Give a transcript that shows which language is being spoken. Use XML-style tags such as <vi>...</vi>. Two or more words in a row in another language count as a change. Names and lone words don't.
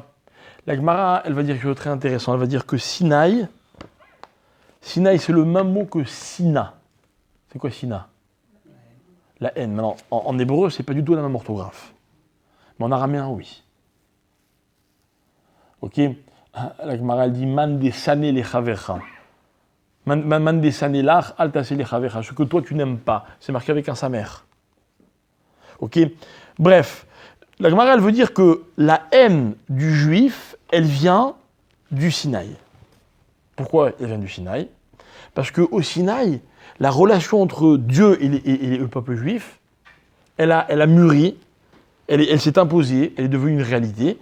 <fr>La Gemara, elle va dire quelque chose de très intéressant, elle va dire que Sinaï c'est le même mot que Sina. C'est quoi Sina? La haine. Maintenant, en hébreu, c'est pas du tout la même orthographe. Mais en araméen, oui. Ok? La Gemara, elle dit</fr> <arc>מאן דסני לחברך. מאן דסני לך, אל תעשה לחברך.</arc> <fr>Ce que toi tu n'aimes pas. C'est marqué avec un samer. Ok? Bref, la Gemara, elle veut dire que la haine du juif, elle vient du Sinaï. Pourquoi elle vient du Sinaï? Parce qu'au Sinaï, la relation entre Dieu et le peuple juif, elle a mûri, elle s'est imposée, elle est devenue une réalité.</fr>